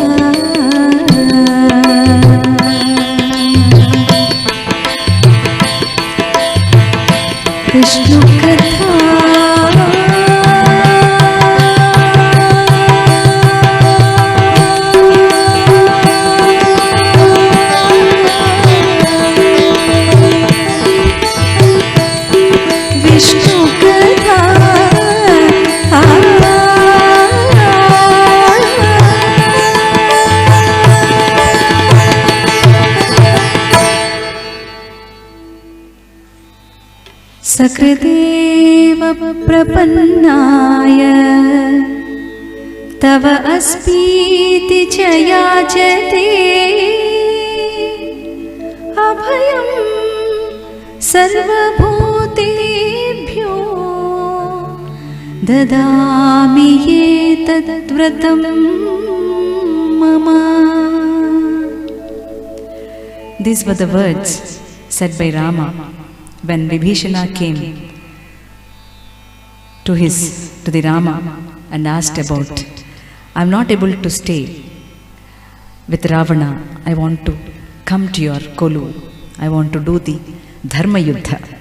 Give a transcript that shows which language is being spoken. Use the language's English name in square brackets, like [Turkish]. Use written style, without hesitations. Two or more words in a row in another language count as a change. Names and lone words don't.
[Telugu] విష్ణు కథా విష్ణు కథా [Sanskrit] सकृदेव प्रपन्नाय तव अस्मीति च याचते अभयं सर्वभूतेभ्यो ददामि एतद्व्रतं मम. [English] These were the words said by Rama when Vibhishana came to the Rama and asked about, I'm not able to stay with Ravana, I want to come to your Kolu, I want to do the [Sanskrit] धर्म युद्ध.